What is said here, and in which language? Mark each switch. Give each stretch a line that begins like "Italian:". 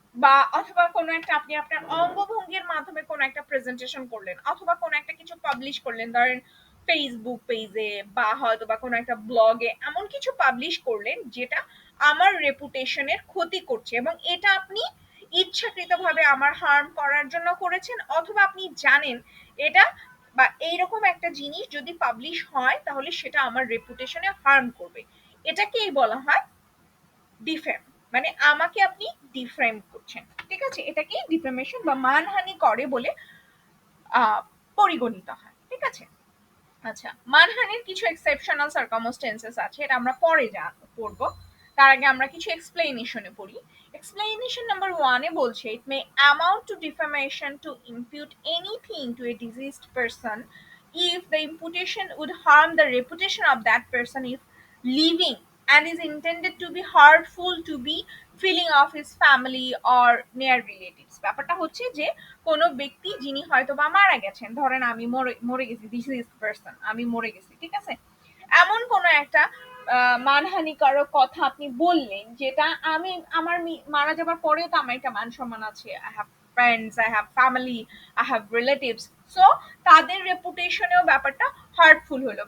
Bangla: বা অথবা কোনো একটা আপনি আপনার অঙ্গভঙ্গির মাধ্যমে কোনো একটা প্রেজেন্টেশন করলেন, অথবা কোনো একটা কিছু পাবলিশ করলেন, ধরেন ফেসবুক পেজে বা হয়তো বা কোনো একটা ব্লগে, এমন কিছু পাবলিশ করলেন যেটা আমার রেপুটেশনের ক্ষতি করছে, এবং এটা আপনি ইচ্ছাকৃতভাবে আমার হার্ম করার জন্য করেছেন, অথবা আপনি জানেন এটা বা এইরকম একটা জিনিস যদি পাবলিশ হয় তাহলে সেটা আমার রেপুটেশনে হার্ম করবে, এটাকেই বলা হয় ডিফেম। মানে আমাকে আপনি ডিফেম করছেন। ঠিক আছে? এটাকে ডিফেমেশন বা মানহানি করে বলে আহ, পরিগণিত হয়। ঠিক আছে? আচ্ছা, মানহানির কিছু এক্সেপশনাল সার্কামস্টেন্সেস আছে, এটা আমরা পরে পড়বো। তার আগে আমরা কিছু এক্সপ্লেনেশনে পড়ি। এক্সপ্লেনেশন নাম্বার 1 এ বলছে,
English: It may amount to defamation to impute anything to a diseased person if the imputation would harm the reputation of that person if living, and is intended to be hurtful to be feeling of his family or near relatives।
Bangla: ব্যাপারটা হচ্ছে যে কোনো ব্যক্তি যিনি হয়তো বা মারা গেছেন, ধরেন আমি মরে মরে গেছি,
English: this is person,
Bangla: আমি মরে গেছি, ঠিক আছে, এমন কোনো একটা মানহানিকারক কথা আপনি বললেন যেটা আমি আমার মারা যাবার পরেও তো আমার একটা মান সম্মান আছে,
English: I have friends, I have family, I have relatives,
Bangla: so তাদের রেপুটেশনেও ব্যাপারটা হার্টফুল হলো।